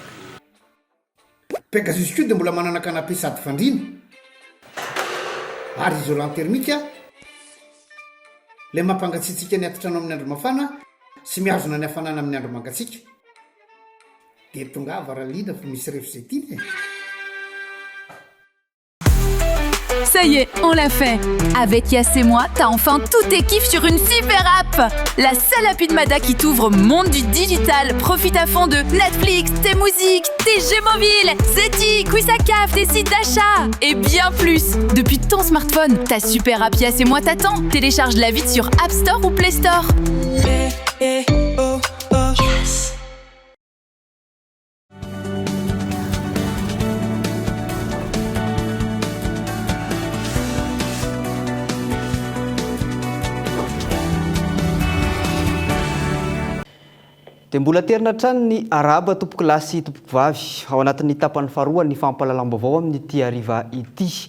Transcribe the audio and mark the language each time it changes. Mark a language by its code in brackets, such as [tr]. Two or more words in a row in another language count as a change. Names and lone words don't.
[mg] Pegasus koa dia mbola manana canapé sady fandrina ary [fr] isolant thermique [mg] ilay mampangatsiatsika ny atitrano amin'ny andro mafana sy mihazona ny hafanana amin'ny andro mangatsiaka dia tonga varaliana fa misy refzetiny. [fr] Ça y est, on l'a fait. Avec Yass et moi, t'as enfin tous tes kiffs sur une super app. La seule appli de Mada qui t'ouvre monde du digital. Profite à fond de Netflix, tes musiques, tes jeux mobiles, Zeti, Quizzacaf, tes sites d'achat et bien plus. Depuis ton smartphone, ta super app Yass et moi t'attend. Télécharge-la vite sur App Store ou Play Store. Yes. [mg] Dia mbola terina trano ny araba tompoko lahy sy tompoko vavy ao anatin'ny tapany faharoa ny fampalalam-baovao amin'ny ity hariva ity.